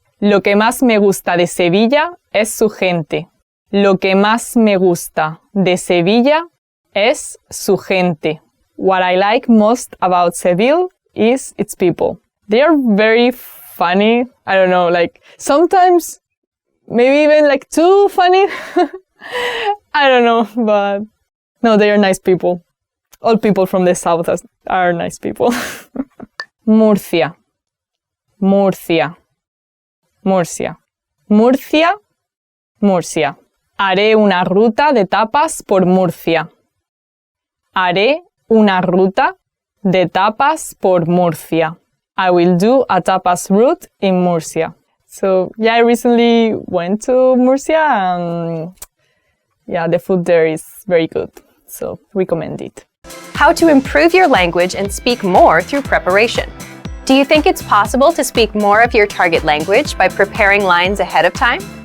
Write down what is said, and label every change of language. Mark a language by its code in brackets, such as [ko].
[es] Lo que más me gusta de Sevilla es su gente. Lo que más me gusta de Sevilla es su gente. [en] What I like most about Seville is its people. They are very funny. I don't know, like sometimes maybe even like too funny. I don't know, but no, they are nice people. All people from the south are nice people. Murcia. Murcia. Murcia. Murcia. Murcia. [es] Haré una ruta de tapas por Murcia. Haré una ruta de tapas por Murcia. [en] I will do a tapas route in Murcia. So, yeah, I recently went to Murcia and yeah, the food there is very good. So, recommend it. How to improve your language and speak more through preparation. Do you think it's possible to speak more of your target language by preparing lines ahead of time?